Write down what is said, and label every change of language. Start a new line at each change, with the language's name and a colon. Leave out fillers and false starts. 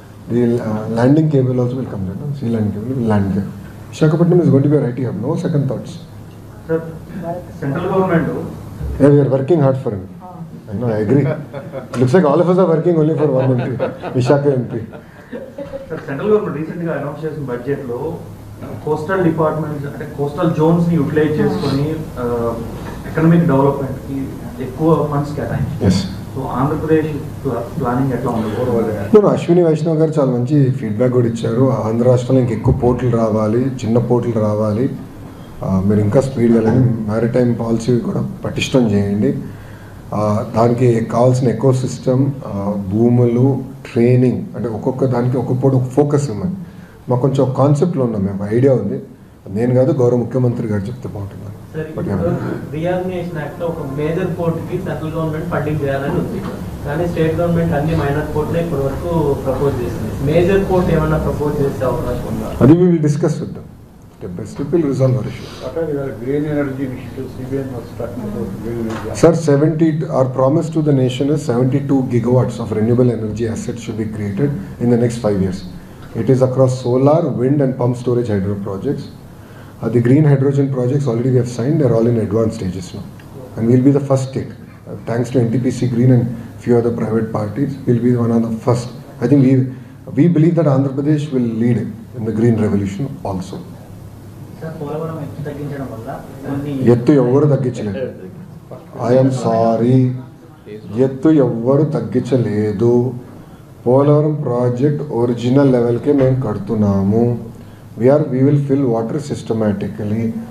English: The landing cable also will come there. No? Sea landing cable will land there. Visakhapatnam is going to be our IT hub. No second thoughts.
Telugu: Sir central government
English: Yeah, we are working hard for him. I know, I agree. Looks like all of us are working only for one MP, Vishaka MP.
Telugu: Sir central government రీసెంట్గా announce చేసిన బడ్జెట్లో coastal departments అంటే coastal జోన్స్ని utilise చేసుకొని economic డెవలప్మెంట్కి ఎక్కువ funds కేటాయించారు.
English: Yes.
Telugu: So Andhra Pradesh planning ఎట్లా ఉండదు? ఇప్పుడు అశ్విని వైష్ణవ్ గారు చాలా మంచి ఫీడ్బ్యాక్ కూడా ఇచ్చారు. ఆంధ్ర రాష్ట్రంలో ఇంకెక్కువ పోర్టులు రావాలి, చిన్న పోర్టులు రావాలి, మీరు ఇంకా స్పీడ్ వెళ్ళండి, మ్యారిటైమ్ పాలసీ కూడా పటిష్టం చేయండి, దానికి కావాల్సిన ఎకో సిస్టమ్, భూములు, ట్రైనింగ్, అంటే ఒక్కొక్క దానికి ఒక్కొక్క ఒక ఫోకస్ ఇవ్వండి. మాకు కొంచెం ఒక కాన్సెప్ట్లో ఉన్నాం, మేము ఐడియా ఉంది. నేను కాదు, గౌరవ ముఖ్యమంత్రి గారు చెప్తే బాగుంటుంది. రీఆర్గనైజేషన్ యాక్ట్ లో ఒక మేజర్ పోర్ట్ కి సెంట్రల్ గవర్నమెంట్ ఫండింగ్ చేయాలని ఉంది, కానీ స్టేట్ గవర్నమెంట్ అన్ని మైనర్ పోర్ట్లే ఇప్పటి వరకు ప్రపోజ్ చేసింది. మేజర్ పోర్ట్ ఏమన్నా ప్రపోజ్ చేసే అవకాశం ఉందా? అది
English: we will discuss with them. The best will resolve our issue. Green energy initiative CBN was talking about green energy. Sir, our promise to the nation is 72 gigawatts of renewable energy assets should be created in the next 5 years. It is across solar, wind and pump storage hydro projects. The green hydrogen projects already we have signed, they are all in advanced stages now. And we will be the first state. Thanks to NTPC Green and few other private parties, we will be one of the first. I think we believe that Andhra Pradesh will lead in the green revolution also.
Telugu: Sir Polavaram ఎత్తు తగ్గించడం వల్ల ఎత్తు ఎవ్వరు తగ్గించలేదు. I'm sorry, ఎత్తు ఎవ్వరు తగ్గించలేదు. Polavaram project original లెవెల్కే మేము కడుతున్నాము.
English: we will fill water systematically.